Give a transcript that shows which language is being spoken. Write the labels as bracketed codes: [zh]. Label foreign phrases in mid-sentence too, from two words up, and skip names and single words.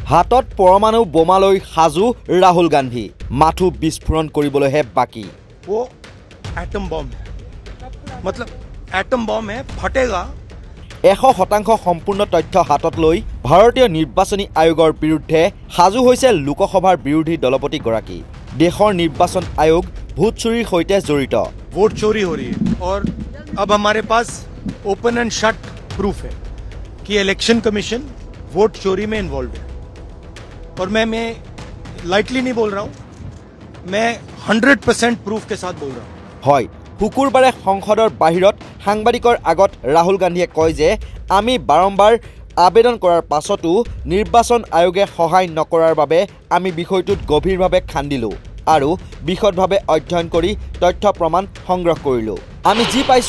[as] হাতত পৰমাণু বোমালৈ সাজু ৰাহুল গান্ধী মাথু বিস্ফোৰণ কৰিবলৈহে বাকি [hi] वो एटम बम है मतलब एटम बम है फटेगा [as] 100% সম্পূৰ্ণ তথ্য হাতত লৈ ভাৰতীয় নিৰ্বাচনী আয়োগৰ বিৰুদ্ধে সাজু হৈছে লোকসভাৰ বিৰোধী দলপতি গৰাকী দেশৰ নিৰ্বাচন আয়োগ ভোট চুৰিৰ সৈতে জড়িত [hi] वोट चोरी हो रही है और अब हमारे पास [en] open and shut proof [hi] है कि [en] election commission [hi] वोट चोरी में इन्वॉल्व है और मैं लाइटली नहीं बोल रहा हूं मैं 100% प्रूफ के साथ बोल रहा हूं [as] হয় শুকুৰবাৰে সংসদৰ বাহিৰত সাংবাদিকৰ আগত ৰাহুল গান্ধীয়ে কয় যে আমি বাৰম্বাৰ আবেদন কৰাৰ পাছতো নিৰ্বাচন আয়োগে সহায় নকৰাৰ বাবে আমি বিষয়টোত গভীৰভাৱে খান্দিলো আৰু বিশদভাৱে অধ্যয়ন কৰি তথ্য প্ৰমাণ সংগ্ৰহ কৰিলো আমি যি পাইছো